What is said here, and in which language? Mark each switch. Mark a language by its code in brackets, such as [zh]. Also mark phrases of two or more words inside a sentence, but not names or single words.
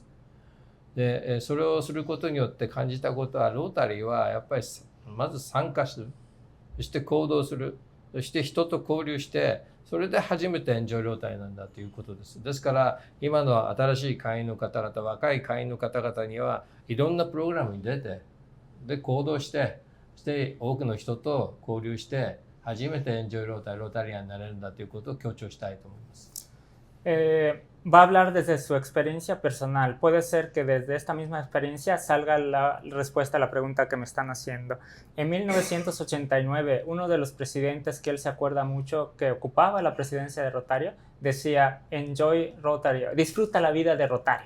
[ja] でそれをすることによって感じたことは、ロータリーはやっぱりまず参加する、そして行動する、そして人と交流して、 それで初めてエンジョイロータリーなんだということです。ですから今の新しい会員の方々、若い会員の方々にはいろんなプログラムに出て、で行動して、多くの人と交流して、初めてエンジョイロータリー、ロータリアンになれるんだということを強調したいと思います。 [es] Va a hablar desde su experiencia personal. Puede ser que desde esta misma experiencia salga la respuesta a la pregunta que me están haciendo. En 1989, uno de los presidentes que él se acuerda mucho que ocupaba la presidencia de Rotario decía, enjoy Rotario, disfruta la vida de Rotario.